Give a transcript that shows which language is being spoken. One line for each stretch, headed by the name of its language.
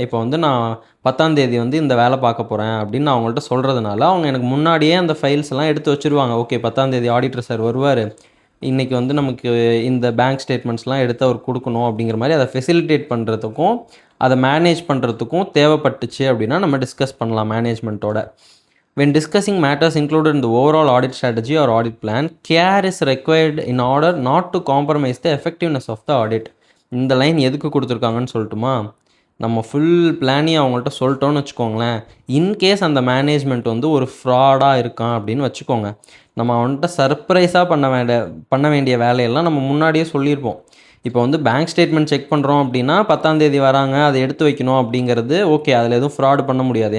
Tamil: இப்போ வந்து நான் 10ஆம் தேதி வந்து இந்த வேலை பார்க்க போகிறேன் அப்படின்னு நான் அவங்கள்ட்ட சொல்கிறதுனால அவங்க எனக்கு முன்னாடியே அந்த ஃபைல்ஸ் எல்லாம் எடுத்து வச்சுருவாங்க. ஓகே, 10ஆம் தேதி ஆடிட்டர் சார் வருவார், இன்றைக்கி வந்து நமக்கு இந்த பேங்க் ஸ்டேட்மெண்ட்ஸ்லாம் எடுத்து அவர் கொடுக்கணும் அப்படிங்கிற மாதிரி அதை ஃபெசிலிட்டேட் பண்ணுறதுக்கும் அதை மேனேஜ் பண்ணுறதுக்கும் தேவைப்பட்டுச்சு அப்படின்னா நம்ம டிஸ்கஸ் பண்ணலாம் மேனேஜ்மெண்ட்டோட.
English: When discussing matters included in the overall audit strategy or audit plan, care is required in order not to compromise the effectiveness of the audit.
Tamil: இந்த லைன் எதுக்கு கொடுத்துருக்காங்கன்னு சொல்லட்டுமா? நம்ம ஃபுல் பிளானையும் அவங்கள்ட்ட சொல்லிட்டோன்னு வச்சுக்கோங்களேன், இன்கேஸ் அந்த மேனேஜ்மெண்ட் வந்து ஒரு ஃப்ராடாக இருக்கான் அப்படின்னு வச்சுக்கோங்க, நம்ம அவன்கிட்ட சர்ப்ரைஸாக பண்ண வேண்டிய வேலையெல்லாம் நம்ம முன்னாடியே சொல்லியிருப்போம். இப்போ வந்து பேங்க் ஸ்டேட்மெண்ட் செக் பண்ணுறோம் அப்படின்னா 10ஆம் தேதி வராங்க, அதை எடுத்து வைக்கணும் அப்படிங்கிறது ஓகே, அதில் எதுவும் ஃப்ராட் பண்ண முடியாது.